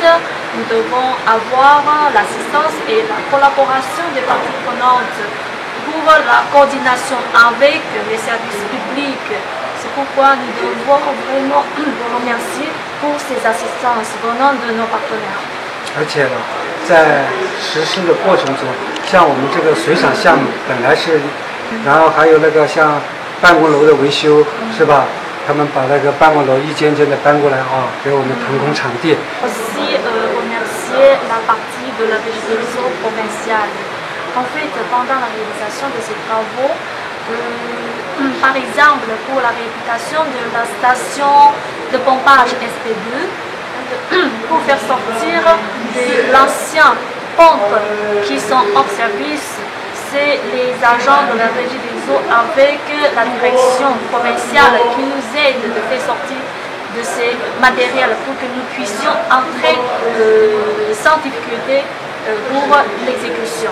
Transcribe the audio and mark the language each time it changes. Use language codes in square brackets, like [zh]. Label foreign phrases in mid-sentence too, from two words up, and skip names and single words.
[fr] Nous devons avoir l'assistance et la collaboration des parties prenantes pour la coordination avec les services publics. C'est pourquoi nous devons vraiment remercier pour ces assistances venant de nos partenaires. [zh] 而且呢，在实施的过程中，像我们这个水厂项目本来是，然后还有那个像办公楼的维修，是吧？他们把那个办公楼一间间的搬过来啊，给我们腾空场地。 [fr] Aussi remercier la partie de la région provinciale. En fait, pendant la réalisation de ces travaux, par exemple pour la réhabilitation de la station de pompage SP2, pour faire sortir de l'ancien pompe qui sont hors service, c'est les agents de la régie des eaux avec la direction provinciale qui nous aident de faire sortir de ces matériels pour que nous puissions entrer sans difficulté pour l'exécution.